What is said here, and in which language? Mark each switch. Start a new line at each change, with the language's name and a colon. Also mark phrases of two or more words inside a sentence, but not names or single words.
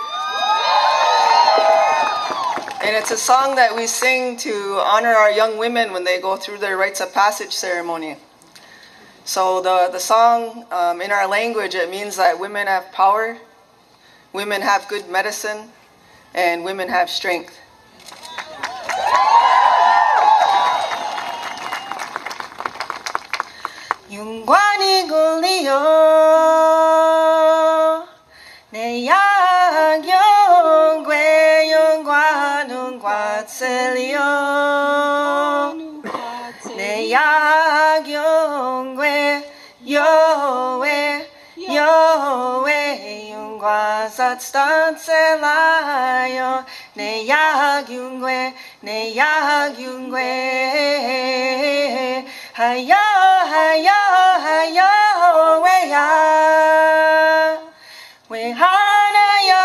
English: And it's a song that we sing to honor our young women when they go through their rites of passage ceremony. So the song, in our language, it means that women have power, women have good medicine, and women have strength. Yungwani gulio ne yang yongwe yongwa nungwa tselio ne yang yongwe yowe yowe yungwa satstan tselayo ne yang yongwe hayo hayo hayo weya we hana yo